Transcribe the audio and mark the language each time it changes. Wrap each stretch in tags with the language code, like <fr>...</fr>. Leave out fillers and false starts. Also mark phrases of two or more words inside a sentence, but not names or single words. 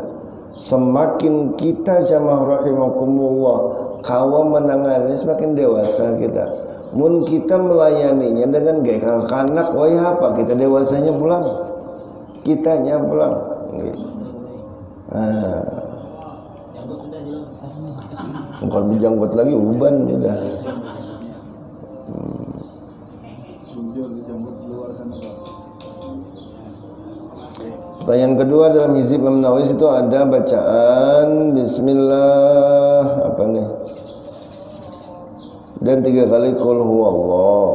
<bjn>Semakin kita jamaah rahimakumullah kawa menangani semakin dewasa kita. Mun kita melayaninya dengan gaya kanak, wah apa kita dewasanya pulang, kitanya pulang.</bjn> <id>Bukan berjanggut lagi uban sudah. Pertanyaan kedua dalam hizib Imam Nawawi itu ada bacaan Bismillah apa nih? Dan 3 kali</id> <ar>قل هو الله.</ar>